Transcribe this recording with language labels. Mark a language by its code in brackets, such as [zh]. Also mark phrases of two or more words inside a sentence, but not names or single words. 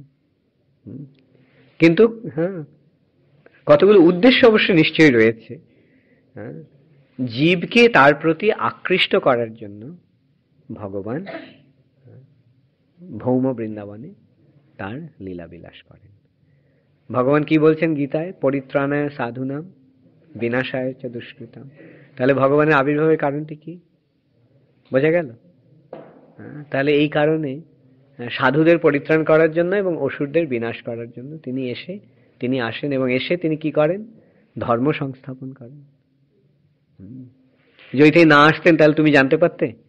[bn] কিন্তু কতগুলো উদ্দেশ্য অবশ্যই নিশ্চয়ই রয়েছে। জীবকে তার প্রতি আকৃষ্ট করার জন্য ভগবান ভৌম বৃন্দাবনে তার লীলা বিলাস করেন। ভগবান কি বলছেন গীতায়? [sa] পরিত্রাণায় সাধুনাম বিনাশায় চ দুষ্কৃতাম। [bn] তাহলে ভগবানের আবির্ভাবের কারণটি কি? বোঝা গেল? তাহলে এই কারণে সাধুদের পরিত্রাণ করার জন্য এবং অসুরদের বিনাশ করার জন্য তিনি আসেন, এবং এসে তিনি কি করেন? ধর্ম সংস্থাপন করেন। যদি তিনি না আসতেন তাহলে তুমি জানতে পারতে?